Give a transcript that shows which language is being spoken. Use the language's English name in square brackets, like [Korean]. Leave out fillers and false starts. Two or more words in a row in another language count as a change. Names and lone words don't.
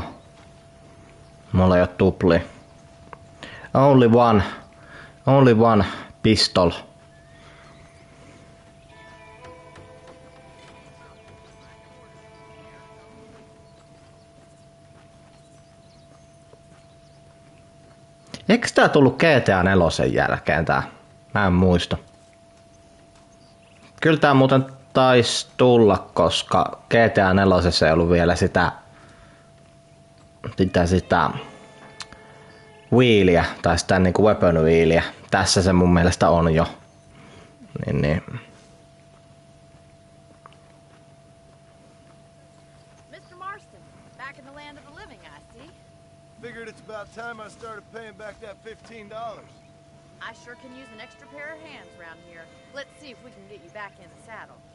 [Finnish] Mulla ei oo tupli. [English] Only one pistol. [Finnish] Eikö tää tullut GTA 4 jälkeen tää? Mä en muista. Kyllä tää muuten taisi tulla, koska GTA 4 ei ollut vielä sitä wheeliä, tai sitä niinku [English] weapon wheeliä. [Finnish] Tässä se mun mielestä on jo. Niin. [English] Mr. Marston, back in the land of the living, I see. Figured it's about time I started paying back that $15. I sure can use an extra pair of hands around here. Let's see if we can get you back in the saddle.